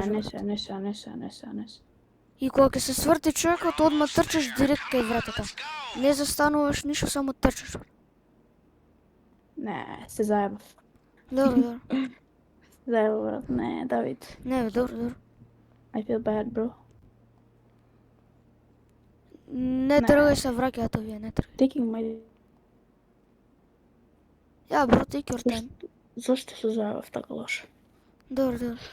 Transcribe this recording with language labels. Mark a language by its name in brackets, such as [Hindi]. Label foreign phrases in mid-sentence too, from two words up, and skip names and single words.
[Macedonian] Не брат. се. И кога ќе се сврти човекот, одма трчаш директ кај вратата. Не застануваш ништо, само трчаш. Не, се заебав. Добро. Заебав, брат. Не, Давид. Не, бе, добро. [English] I feel bad, bro. [Macedonian] Не тргај се, враќаат овие, не тргај. [English] Taking my... [Macedonian] Ја, бро, [English] take your time. [Macedonian] Зошто се заебав така лошо? Добро.